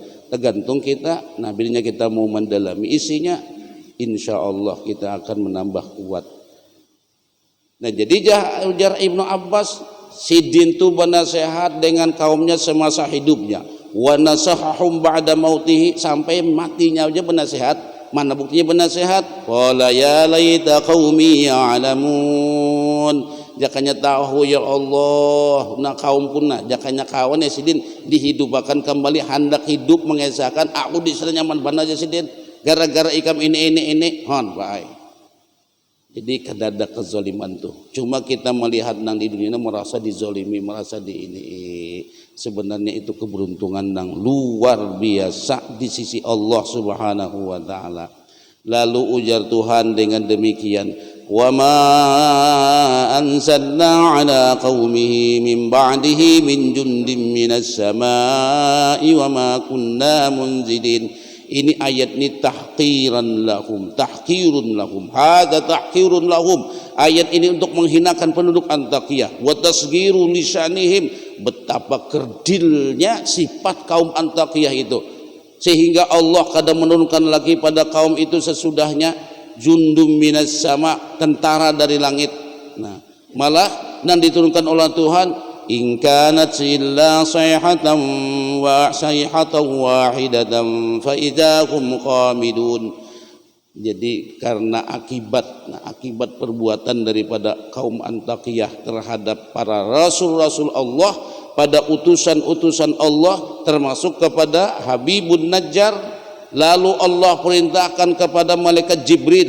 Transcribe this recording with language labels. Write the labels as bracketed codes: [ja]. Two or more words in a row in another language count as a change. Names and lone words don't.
[id] Tergantung kita, nah bila kita mau mendalami isinya, [ar] إن شاء الله [id] kita akan menambah kuat. [bjn] Nah jadi ujar Ibnu Abbas, Sidin itu bernasihat dengan kaumnya semasa hidupnya. [ar] ونصحهم بعد موته, [bjn] sampai matinya aja bernasihat. [id] Mana buktinya bernasihat? [ar] قال يا ليت قومي يعلمون. [bjn] Jakanya tahu [ar] يا الله, [bjn] na kaum punna, jakanya kawan ya Sidin dihidupakan kembali, hendak hidup mengesahkan aku di sana nyaman bana aja Sidin. Gara-gara ikam ini hon baik. Jadi kada ada kezaliman tuh. Cuma kita melihat nang di dunia merasa dizolimi, merasa di ini. [id] Sebenarnya itu keberuntungan nang luar biasa di sisi Allah [ar] سبحانه وتعالى. [bjn] Lalu ujar Tuhan dengan demikian, [ar] "وما أنزلنا على قومه من بعده من جند من السماء وما كنا منزلين." [id] Ini ayat ini [ar] تحقيرا لهم تحقير لهم هذا تحقير لهم. [id] Ayat ini untuk menghinakan penduduk Antakiyah, [ar] وتصغير لسانهم, [id] betapa kerdilnya sifat kaum Antakiyah itu, sehingga Allah kadang menurunkan lagi pada kaum itu sesudahnya [ar] جند من السماء, [id] tentara dari langit. Nah, malah dan diturunkan oleh Tuhan, [ar] إن كانت إلا صيحة واحدة فإذا هم خامدون. [id] Jadi karena akibat perbuatan daripada kaum Antakiyah terhadap para rasul-rasul Allah, pada utusan-utusan Allah termasuk kepada Habibun Najjar, lalu Allah perintahkan kepada malaikat Jibril.